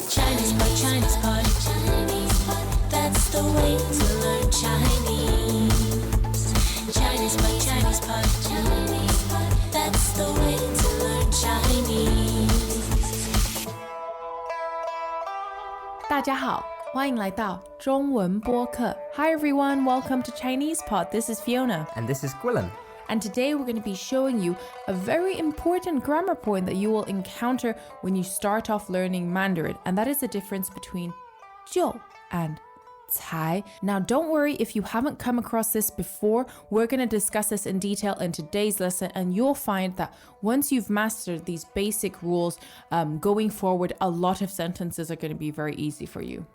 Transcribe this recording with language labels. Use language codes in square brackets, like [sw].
[en] Chinese pot, Chinese pot, Chinese pot. That's the way to learn Chinese. Chinese pot, Chinese pot, Chinese pot. That's the way to learn Chinese. [zh] 大家好，欢迎来到中文播客。 [en] Hi everyone, welcome to Chinese Pod. This is Fiona. And this is Gwilym. And today we're going to be showing you a very important grammar point that you will encounter when you start off learning Mandarin. And that is the difference between 就 and 才. Now, don't worry if you haven't come across this before. We're going to discuss this in detail in today's lesson, and you'll find that once you've mastered these basic rules, going forward, a lot of sentences are going to be very easy for you.